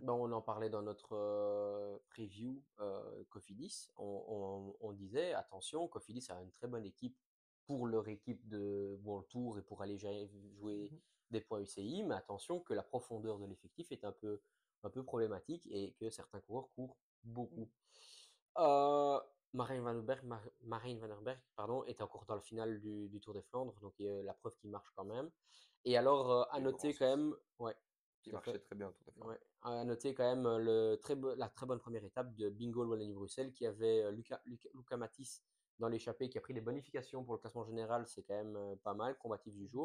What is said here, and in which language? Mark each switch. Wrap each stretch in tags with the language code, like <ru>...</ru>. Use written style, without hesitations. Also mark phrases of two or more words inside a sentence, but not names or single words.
<fr>Ben, on en parlait dans notre preview Cofidis. On disait, attention, Cofidis a une très bonne équipe pour leur équipe de World Tour et pour aller jouer Mhm. des points UCI, mais attention que la profondeur de l'effectif est un peu problématique et que certains coureurs courent beaucoup. Euh, Marijn van den Berg, pardon, était encore dans le final du Tour des Flandres, donc la preuve qu'il marche quand même. Et alors, à Et noter Laurence quand aussi, même, ouais, qui tout à marchait fait. très bien au Tour des Flandres. Ouais. À noter quand même la très bonne première étape de Bingo Wallonie-Bruxelles qui avait Luca Matisse dans l'échappée qui a pris des bonifications pour le classement général, c'est quand même pas mal, combatif du jour.</fr>